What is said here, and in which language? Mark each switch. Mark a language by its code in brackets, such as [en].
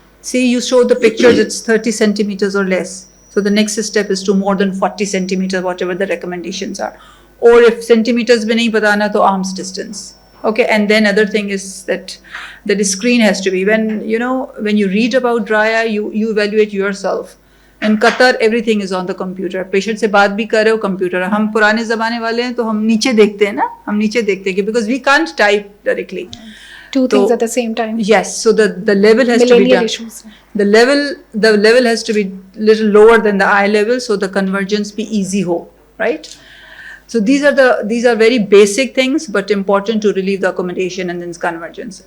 [en] See, you showed the pictures, it's 30 centimeters or less. So the next step is to more than 40 centimeters, whatever the recommendations are. Or if centimeters [hi] bhi nahi batana, to [en] arm's distance. Okay, and then other thing is that the screen has to be, when you read about dry eye, you evaluate yourself. In Qatar, everything is on the computer. [hi] Patient से बात भी कर रहे हो computer. हम पुराने ज़माने वाले हैं तो हम नीचे देखते हैं ना, हम नीचे देखते हैं [en] because we can't type directly. Two things at the same time. Yes, so the level has to be done. Issues. The level has to be little lower than the eye level, so the convergence be easy ho, right? So these are very basic things, but important to relieve the accommodation and then convergence.